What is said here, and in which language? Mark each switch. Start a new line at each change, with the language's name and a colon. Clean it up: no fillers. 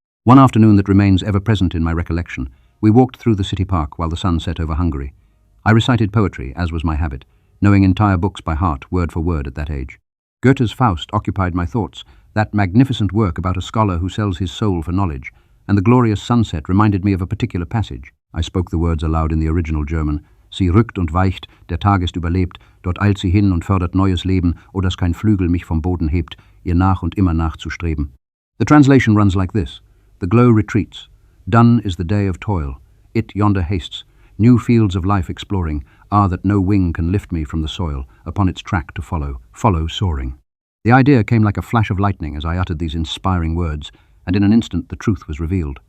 English: One afternoon that remains ever present in my recollection, we walked through the city park while the sun set over Hungary. I recited poetry, as was my habit, knowing entire books by heart, word for word at that age. Goethe's Faust occupied my thoughts, that magnificent work about a scholar who sells his soul for knowledge, and the glorious sunset reminded me of a particular passage. I spoke the words aloud in the original German.
German: Sie rückt und weicht, der Tag ist überlebt, dort eilt sie hin und fördert neues Leben, o dass kein Flügel mich vom Boden hebt, ihr nach und immer nachzustreben.
English: The translation runs like this. The glow retreats. Done is the day of toil. It yonder hastes. New fields of life exploring are that no wing can lift me from the soil, upon its track to follow soaring. The idea came like a flash of lightning as I uttered these inspiring words, and in an instant the truth was revealed.